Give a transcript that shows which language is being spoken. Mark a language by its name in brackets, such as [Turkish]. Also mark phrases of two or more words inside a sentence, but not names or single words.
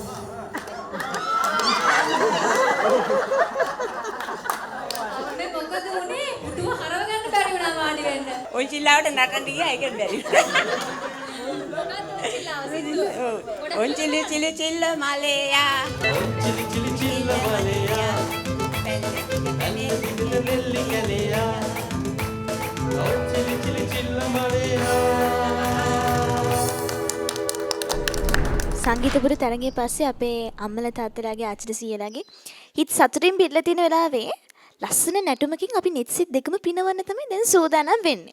[Sinhala] මේ මොකද උනේ? උඩුව හරව ගන්න බැරි වුණා වාඩි වෙන්න. ඔය චිල්ලාවට නටන්න ගියා ඒකෙන් බැරි. ඔය චිලි චිලි චිල්ල මලයා. චිලි චිලි චිල් මලයා නෙලි ගලයා චිලි චිලි චිල් මලයා සංගීතපුර තරගයේ පස්සේ අපේ අම්මලා තාත්තලාගේ ආච්චිලා සීයලාගේ හිත සතුටින් පිරලා තියෙන වෙලාවේ ලස්සන නැටුමකින් අපි නිත්සිත් දෙකම පිනවන්න තමයි දැන් සූදානම් වෙන්නේ.